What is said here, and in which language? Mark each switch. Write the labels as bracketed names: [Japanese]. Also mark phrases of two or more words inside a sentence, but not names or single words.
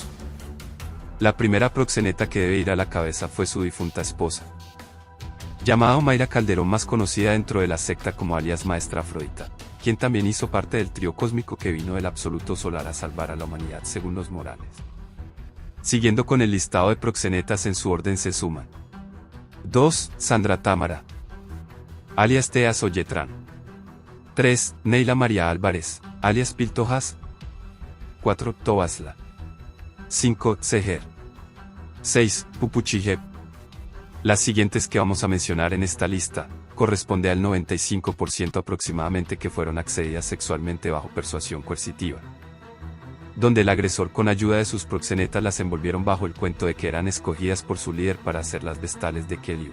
[Spanish] La primera proxeneta que debe ir a la cabeza fue su difunta esposa, llamada Mayra Calderón, más conocida dentro de la secta como alias Maestra Afrodita, quien también hizo parte del trío cósmico que vino del absoluto solar a salvar a la humanidad según los Morales. Siguiendo con el listado de proxenetas en su orden se suman 2. Sandra Támara, alias Tea Soyetrán. 3. Neila María Álvarez, alias Piltojas. 4. Tobasla. 5. Seher. 6. Pupuchijep. Las siguientes que vamos a mencionar en esta lista, corresponde al 95% aproximadamente que fueron accedidas sexualmente bajo persuasión coercitiva, donde el agresor con ayuda de sus proxenetas las envolvieron bajo el cuento de que eran escogidas por su líder para ser las vestales de Keliu.